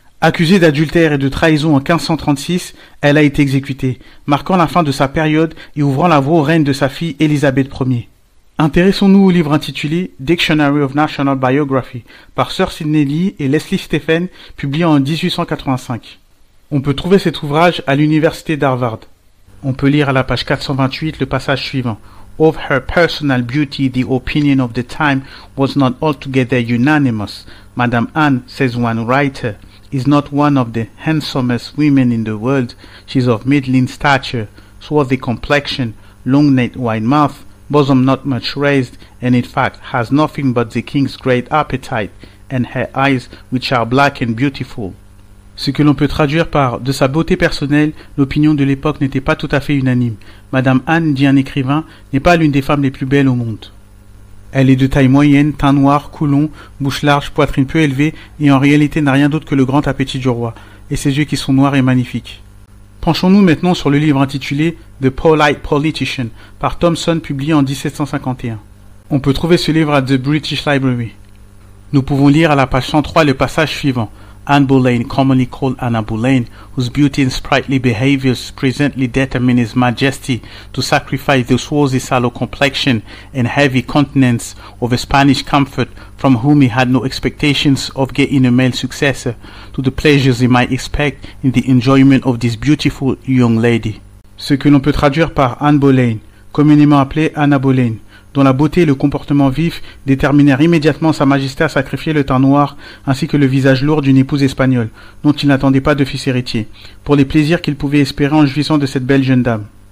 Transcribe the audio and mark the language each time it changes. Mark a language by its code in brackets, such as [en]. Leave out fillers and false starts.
[fr] Accusée d'adultère et de trahison en 1536, elle a été exécutée, marquant la fin de sa période et ouvrant la voie au règne de sa fille Élisabeth Ier. Intéressons-nous au livre intitulé Dictionary of National Biography par Sir Sidney Lee et Leslie Stephen, publié en 1885. On peut trouver cet ouvrage à l'université d'Harvard. On peut lire à la page 428 le passage suivant. [en] Of her personal beauty, the opinion of the time was not altogether unanimous. Madame Anne, says one writer, is not one of the handsomest women in the world. She is of middling stature, swarthy complexion, long-necked white mouth, bosom not much raised, and in fact has nothing but the king's great appetite, and her eyes, which are black and beautiful. [fr] Ce que l'on peut traduire par « de sa beauté personnelle, l'opinion de l'époque n'était pas tout à fait unanime. Madame Anne, dit un écrivain, n'est pas l'une des femmes les plus belles au monde. Elle est de taille moyenne, teint noir, cou long, bouche large, poitrine peu élevée, et en réalité n'a rien d'autre que le grand appétit du roi, et ses yeux qui sont noirs et magnifiques. » Penchons-nous maintenant sur le livre intitulé « The Polite Politician » par Thomson, publié en 1751. On peut trouver ce livre à The British Library. Nous pouvons lire à la page 103 le passage suivant. [en] Anne Boleyn, commonly called Anna Boleyn, whose beauty and sprightly behaviors presently determined His Majesty to sacrifice the swarthy sallow complexion and heavy countenance of a Spanish comfort from whom he had no expectations of getting a male successor, to the pleasures he might expect in the enjoyment of this beautiful young lady. [fr] Ce que l'on peut traduire par Anne Boleyn, communément appelée Anna Boleyn, dont la beauté et le comportement vif déterminèrent immédiatement Sa Majesté à sacrifier le teint noir ainsi que le visage lourd d'une épouse espagnole, dont il n'attendait pas de fils héritier, pour les plaisirs qu'il pouvait espérer en jouissant de cette belle jeune dame.